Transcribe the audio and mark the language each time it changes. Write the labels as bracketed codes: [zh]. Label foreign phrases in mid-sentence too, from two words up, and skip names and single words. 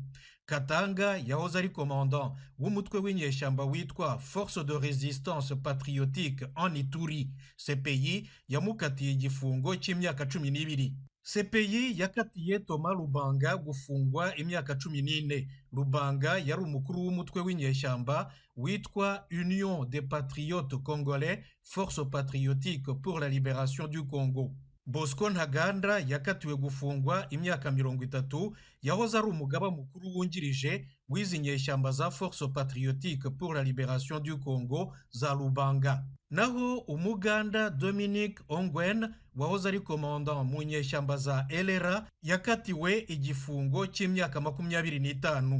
[rw] Katanga yahoze ari commandant w'umutwe w'inyeshyamba witwa Force de Résistance Patriotique en Ituri. CPI yamukatiye igifungo cy'imyaka 12. CPI yakatiye Thomas Lubanga gufungwa imyaka 14. Lubanga yari umukuru w'umutwe w'inyeshyamba witwa Union des Patriotes Congolais, Force Patriotique pour la Libération du Congo. Bosco Ntaganda yakatiwe gufungwa imyaka 30, yahoze ari umugaba mukuru wungirije w'izi nyeshyamba za Force Patriotique pour la Libération du Congo za Lubanga. Naho Umuganda Dominique Ongwen wahoze ari commandant mu nyeshyamba za LRA yakatiwe igifungo cy'imyaka 25.